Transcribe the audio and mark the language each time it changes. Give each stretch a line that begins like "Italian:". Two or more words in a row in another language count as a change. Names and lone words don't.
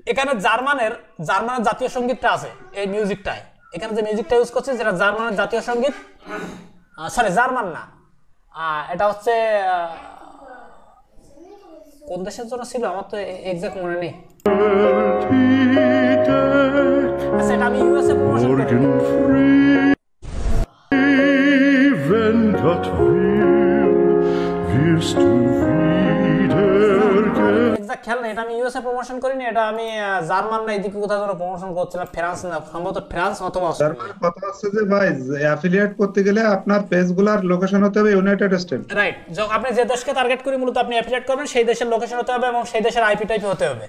Bangla: এখানে জার্মানের জাতীয় সঙ্গীতটা আছে এই মিউজিকটায়, এখানে যে মিউজিকটা ইউজ করছে যেটা জার্মানের জাতীয় সঙ্গীত, সরি জার্মান না, এটা হচ্ছে কোন দেশের জন্য ছিল আমার তো এক্সাক্ট মনে নেই। আচ্ছা এটা আমি ইউএসএ প্রমোশন করি।
German: Wenn Gott will, wirst du wiederkehren.
Bangla: এক্সাক্ট খেয়াল নেই, এটা আমি ইউএসএ প্রমোশন করিনি, এটা আমি জার্মান না এদিকে কোথাও যেন প্রমোশন করছিলাম, ফ্রান্স না, সম্ভবত ফ্রান্স অথবা অস্ট্রেলিয়া। কথা হচ্ছে যে ভাই অ্যাফিলিয়েট করতে গেলে আপনার পেজগুলোর লোকেশন হতে হবে ইউনাইটেড স্টেট। রাইট, যখন আপনি যে দেশকে টার্গেট করে মূলত আপনি অ্যাফিলিয়েট করবেন সেই দেশের লোকেশন হতে হবে এবং সেই দেশের
English: IP type
Bangla: হতে হবে।